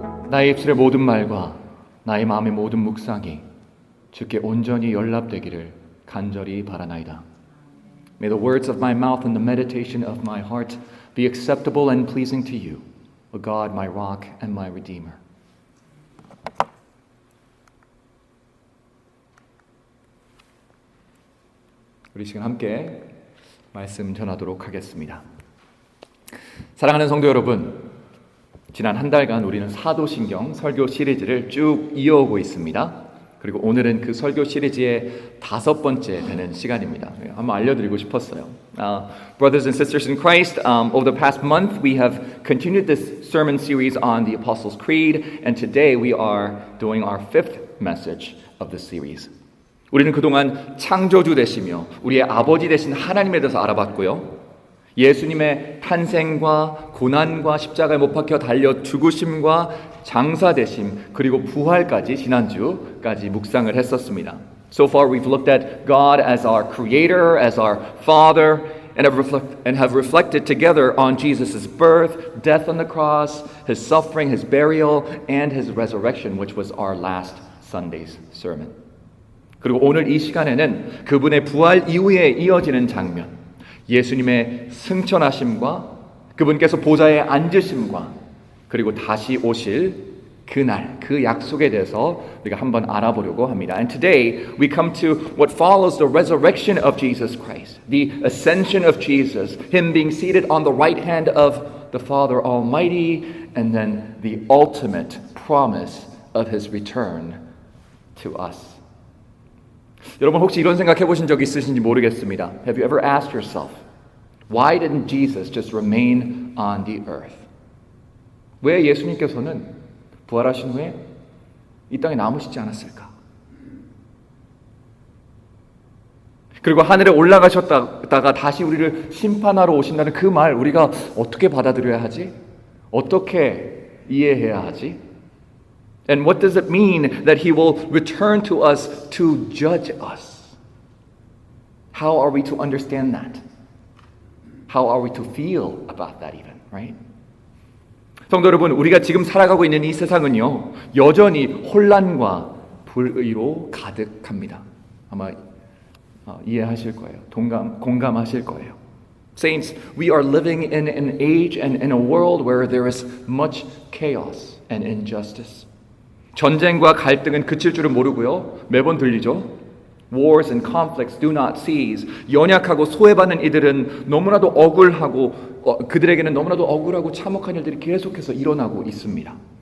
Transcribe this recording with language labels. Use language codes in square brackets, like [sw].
[ko] 나의 입술의 모든 말과 나의 마음의 모든 묵상이 주께 온전히 연락되기를 간절히 바라나이다. [en] May the words of my mouth and the meditation of my heart be acceptable and pleasing to you, O God, my rock and my redeemer. [ko] 우리 시간 함께 말씀 전하도록 하겠습니다. 사랑하는 성도 여러분, 지난 한 달간 우리는 사도신경 설교 시리즈를 쭉 이어오고 있습니다. 그리고 오늘은 그 설교 시리즈의 5번째 되는 시간입니다. 한번 알려드리고 싶었어요. [en] Brothers and sisters in Christ, over the past month we have continued this sermon series on the Apostles' Creed, and today we are doing our 5th message of the series. [ko] 우리는 그동안 창조주 되시며 우리의 아버지 되신 하나님에 대해서 알아봤고요. 예수님의 탄생과 고난과 십자가에 못 박혀 달려 죽으심과 장사되심 그리고 부활까지 지난주까지 묵상을 했었습니다. [en] So far we've looked at God as our creator, as our father, and have reflected together on Jesus' birth, death on the cross, his suffering, his burial, and his resurrection, which was our last Sunday's sermon. [ko] 그리고 오늘 이 시간에는 그분의 부활 이후에 이어지는 장면, 예수님의 승천하심과 그분께서 보좌에 앉으심과 그리고 다시 오실 그날, 그 약속에 대해서 우리가 한번 알아보려고 합니다. [en] And today we come to what follows the resurrection of Jesus Christ, the ascension of Jesus, Him being seated on the right hand of the Father Almighty, and then the ultimate promise of His return to us. [ko] 여러분 혹시 이런 생각해 보신 적 있으신지 모르겠습니다. [en] Have you ever asked yourself, why didn't Jesus just remain on the earth? [ko] 왜 예수님께서는 부활하신 후에 이 땅에 남으시지 않았을까? 그리고 하늘에 올라가셨다가 다시 우리를 심판하러 오신다는 그 말 우리가 어떻게 받아들여야 하지? 어떻게 이해해야 하지? [en] And what does it mean that He will return to us to judge us? How are we to understand that? How are we to feel about that even, right? [ko] 성도 여러분, 우리가 지금 살아가고 있는 이 세상은요, 여전히 혼란과 불의로 가득합니다. 아마 이해하실 거예요. 공감하실 거예요. [en] Saints, we are living in an age and in a world where there is much chaos and injustice. [ko] 전쟁과 갈등은 그칠 줄은 모르고요. 매번 들리죠. [en] Wars and conflicts do not cease. [ko] 연약하고 소외받는 이들은 너무나도 억울하고 그들에게는 너무나도 억울하고 참혹한 일들이 계속해서 일어나고 있습니다.